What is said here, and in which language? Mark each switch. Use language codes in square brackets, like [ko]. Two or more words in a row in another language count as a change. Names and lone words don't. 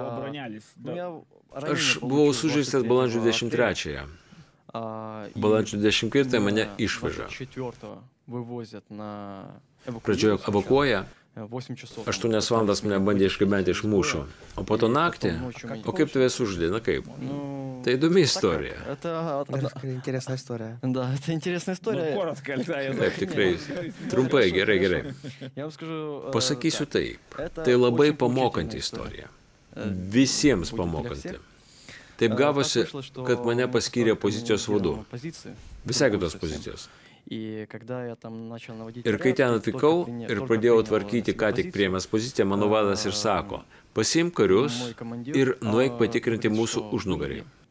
[lt] Aš buvau sužeistas balandžio 23-ąją. Balandžio 24-ąją mane išveža. Pradžioje evakuoja, 8 valandas mane bandė išgabenti iš mūšio, o po to naktį, o kaip tave sužudė, na kaip? Tai įdomi istorija. [ru] Интересная история. Да, это интересная история. [lt] Taip, tikrai. Trumpai, gerai. Pasakysiu taip, tai labai pamokanti istorija. Visiems pamokanti. Taip gavosi, kad mane paskyrė pozicijos vadu. Visai kitos pozicijos. Ir kai ten atvykau ir pradėjau tvarkyti ką tik priėmęs poziciją, mano vadas ir sako, pasiimk karius ir nueik patikrinti mūsų užnugarį.